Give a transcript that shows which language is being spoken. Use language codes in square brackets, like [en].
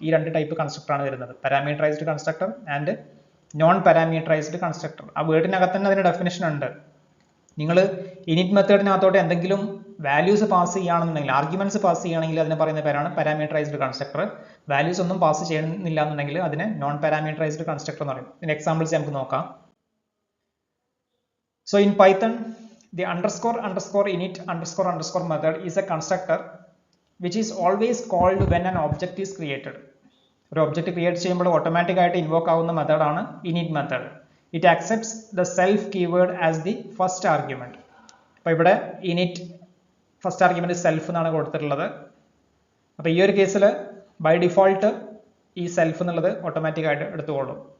[ml] ഈ 2 type constructor ആണ് വരുന്നത്, parameterised constructor and non parameterised constructor. ആ വേർഡിനകത്ത് തന്നെ അതിന് ഡെഫിനേഷൻ ഉണ്ട്. നിങ്ങൾ ഇനിറ്റ് മെത്തേഡിനകത്തോട്ട് എന്തെങ്കിലും വാല്യൂസ് പാസ് ചെയ്യുകയാണെന്നുണ്ടെങ്കിൽ, ആർഗ്യുമെന്റ്സ് പാസ് ചെയ്യുകയാണെങ്കിൽ അതിനെ പറയുന്ന പേരാണ് പാരാമീറ്ററൈസ്ഡ് കൺസ്ട്രക്ടർ. വാല്യൂസ് ഒന്നും പാസ് ചെയ്യുന്നില്ല എന്നുണ്ടെങ്കിൽ അതിനെ നോൺ പാരാമീറ്ററൈസ്ഡ് കൺസ്ട്രക്ടർ എന്ന് പറയും. ഇതിന്റെ എക്സാമ്പിൾസ് നമുക്ക് നോക്കാം. [en] So in Python, the __init___ method is a constructor which is always called when an object is created. [ml] ഒരു ഒബ്ജക്റ്റ് ക്രിയേറ്റ് ചെയ്യുമ്പോൾ ഓട്ടോമാറ്റിക് ആയിട്ട് ഇൻവോക്ക് ആവുന്ന മെത്തേഡാണ് init method. [en] It accepts the self keyword as the first argument. [ml] അപ്പോൾ ഇവിടെ init first argument self എന്നാണ് കൊടുത്തിട്ടുള്ളത്. അപ്പോൾ ഈ ഒരു കേസിൽ ബൈ ഡിഫോൾട്ട് ഈ സെൽഫ് എന്നുള്ളത് ഓട്ടോമാറ്റിക് ആയിട്ട് എടുത്തുകൊള്ളും.